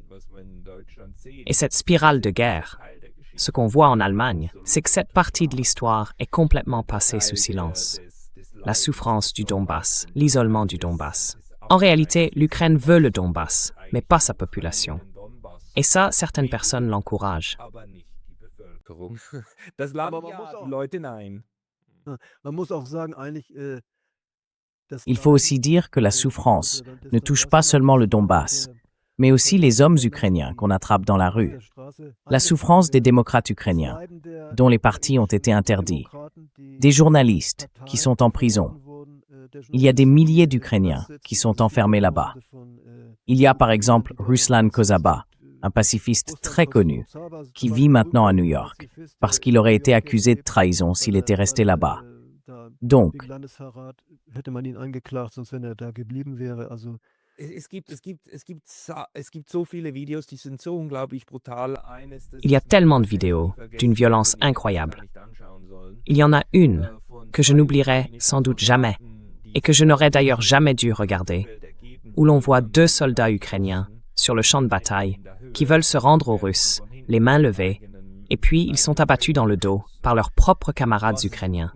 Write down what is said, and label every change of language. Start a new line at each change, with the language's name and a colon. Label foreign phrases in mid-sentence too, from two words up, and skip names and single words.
French: Et cette spirale de guerre, ce qu'on voit en Allemagne, c'est que cette partie de l'histoire est complètement passée sous silence. La souffrance du Donbass, l'isolement du Donbass. En réalité, l'Ukraine veut le Donbass, mais pas sa population. Et ça, certaines personnes l'encouragent.
German: Bevölkerung. Das Land Aber man muss ja, auch die Leute nein. man muss auch sagen, eigentlich, das
French: Il faut aussi
German: Leiden,
French: dire que la
German: das
French: souffrance
German: das
French: ne touche pas
German: Donbass-Land
French: seulement le
German: ist auch
French: Donbass, mais aussi les hommes ukrainiens qu'on attrape dans la
German: auf
French: rue.
German: der Straße
French: La souffrance des démocrates
German: das
French: ukrainiens,
German: Leiden der
French: dont les partis ont été
German: ukrainischen
French: interdits,
German: Demokraten, die
French: des journalistes qui
German: Parteien
French: sont en prison.
German: verboten wurden, der
French: Il y a des
German: Journalisten,
French: milliers
German: die
French: d'Ukrainiens
German: Knast
French: qui
German: sitzen,
French: sont
German: also
French: enfermés là-bas.
German: Hunderttausende von
French: Il y a par
German: Ukrainern,
French: exemple
German: die dort im
French: Ruslan
German: Knast sitzen.
French: Kozaba,
German: Es gibt
French: un pacifiste
German: Ruslan
French: très connu,
German: Kozaba, zum
French: qui vit
German: Beispiel
French: maintenant à
German: berühmter
French: New York,
German: Pazifist,
French: parce
German: der
French: qu'il
German: in
French: aurait
German: New
French: été
German: York
French: accusé de
German: lebt,
French: trahison
German: weil
French: s'il était resté là-bas.
German: da
French: Donc,
German: wegen Landesverrat hätte man ihn angeklagt, sonst wenn er da geblieben wäre. Also Es gibt so viele Videos, die sind so unglaublich brutal.
French: Il y a tellement de vidéos d'une violence incroyable. Il y en a une que je n'oublierai sans doute jamais, et que je n'aurais d'ailleurs jamais dû regarder, où l'on voit 2 soldats ukrainiens sur le champ de bataille qui veulent se rendre aux Russes, les mains levées, et puis ils sont abattus dans le dos par leurs propres camarades ukrainiens.